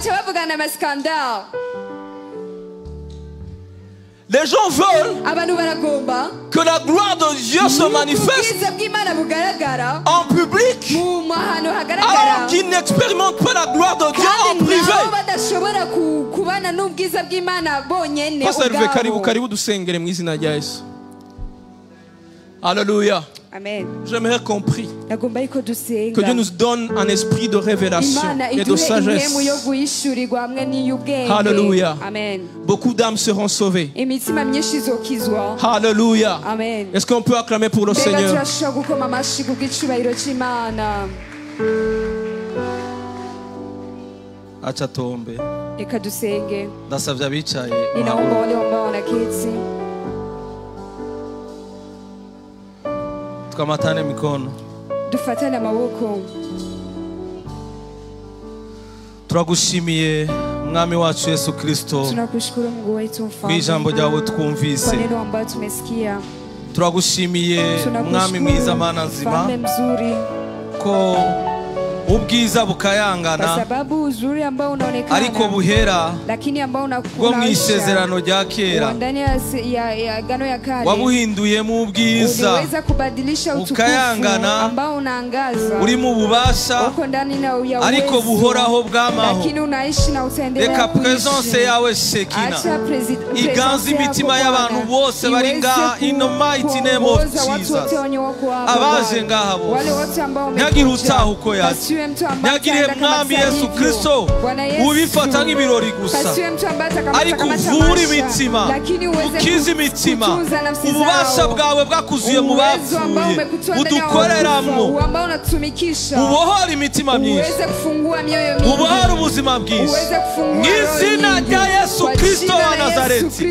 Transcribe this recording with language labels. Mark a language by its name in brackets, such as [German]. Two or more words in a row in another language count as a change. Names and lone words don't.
[French] Les gens veulent que la gloire de Dieu se manifeste en public, alors qu'ils n'expérimentent pas la gloire de Dieu en privé. [Kinyarwanda] Pastor, karibu dusengere mu izina rya Yesu. [French] Alléluia. Amen. J'aimerais qu'on prie. Que Dieu nous donne un esprit de révélation et de sagesse. Alléluia. Amen. Beaucoup d'âmes seront sauvées. Alléluia. Amen. Est-ce qu'on peut acclamer pour le Seigneur? [Swahili] Acha tuombe. [Kinyarwanda] Ndasavye abicaye. [Swahili] Tukamatane mikono. [Kinyarwanda] Dufatane amaboko. Turagushimiye mwami wacu Yesu Kristo. [Swahili] Tunakushukuru Mungu wetu mfalme. [Kinyarwanda] Mwijambo ryawe twumvise. [Swahili] Kwa neno ambalo tumesikia. [Kinyarwanda] Turagushimiye mwami mwiza mana nzima. Ko ubwiza bukayangana ariko buhera bwo mu isezerano rya kera wabuhinduyemo ubwiza bukayangana uri mu bubasha ariko buhoraho bw'amaho. Reka presence yawe Shekina iganze imitima y'abantu bose bari ngaha [English] in the mighty name of Jesus. [Kinyarwanda] Abaje ngaha bose ntihagire utaha uko yaje. Nyagiriye mwami Yesu Kristo ubifata nk'ibirori gusa ariko uvura imitima ukiza imitima. Ububasha bwawe bwakuzuye mu bapfuye udukoreramo ubohora imitima myinshi ubohora ubuzima bwinshi mu izina rya Yesu Kristo wa Nazareti.